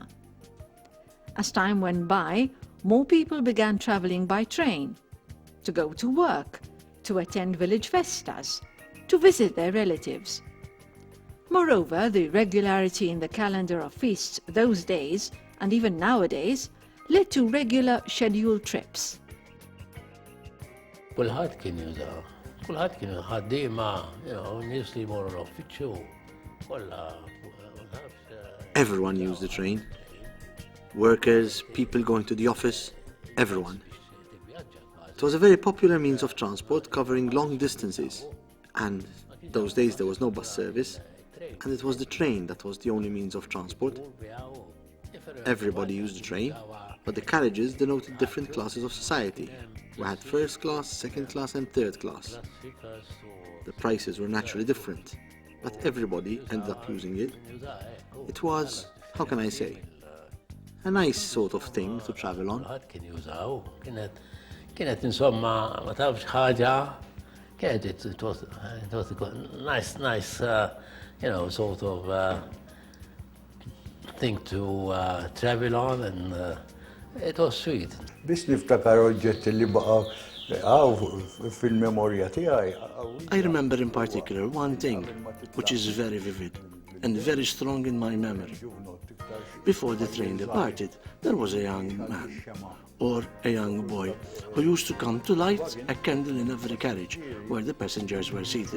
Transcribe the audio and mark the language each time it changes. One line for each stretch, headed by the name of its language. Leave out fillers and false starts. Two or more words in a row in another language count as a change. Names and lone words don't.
English: As time went by, more people began travelling by train, to go to work, to attend village festas, to visit their relatives. Moreover, the regularity in the calendar of feasts those days, and even nowadays, led to regular scheduled trips.
Maltese: Kulħadd kien jużaw, kulħadd kien ħaddiema, nies li jmorru l-uffiċċju, kollha.
English: Everyone used the train. Workers, people going to the office, everyone. It was a very popular means of transport covering long distances. And those days there was no bus service, and it was the train that was the only means of transport. Everybody used the train, but the carriages denoted different classes of society. We had first class, second class and third class. The prices were naturally different, but everybody ended up using it. It was, how can I say, a nice sort of thing to travel on.
Maltese: Kienet insomma, ma tafx ħaġa, kienet
English: it was nice, sort of thing to travel on, and it was sweet.
Maltese: Biex niftakar oġġetti li baqgħu fil-memorja tiegħi.
English: I remember in particular one thing, which is very vivid and very strong in my memory. Before the train departed, there was a young man or a young boy who used to come to light a candle in every carriage where the passengers were seated.